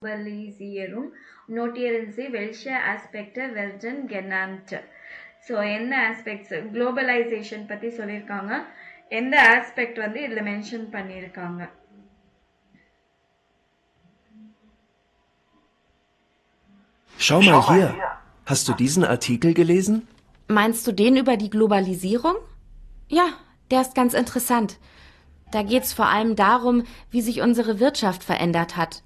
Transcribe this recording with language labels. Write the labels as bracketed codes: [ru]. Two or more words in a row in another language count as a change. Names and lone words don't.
[de] Globalisierung notieren Sie, welche Aspekte werden genannt? [ta] ஸோ என்ன [en] aspects globalization [ta] பற்றி சொல்லியிருக்காங்க, எந்த ஆஸ்பெக்ட் வந்து இதில் மென்ஷன் பண்ணியிருக்காங்க? [de] Schau mal hier. Hast du diesen Artikel gelesen? Meinst du den über die Globalisierung? Ja, der ist ganz interessant. Da geht's vor allem darum, wie sich unsere Wirtschaft verändert hat.